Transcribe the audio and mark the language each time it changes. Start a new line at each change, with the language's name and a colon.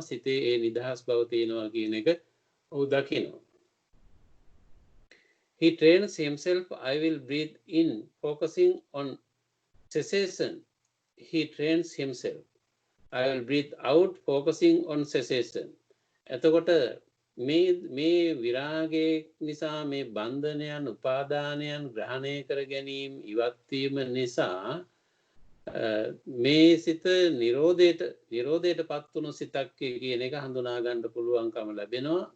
Sinhala: සිතේ ඒ නිදහස් බව තියෙනවා කියන එක ඔහු දකිනවා.
English: He trains himself, I will breathe in, focusing on cessation. He trains himself, I will breathe out, focusing on cessation.
Sinhala: එතකොට මේ විරාගයේ නිසා මේ බන්ධනයන් උපාදානයන් ග්‍රහණය කර ගැනීම ඉවත් වීම නිසා මේ සිත නිරෝධයටපත් වුණු සිතක් කියන එක හඳුනා ගන්න පුළුවන්කම ලැබෙනවා.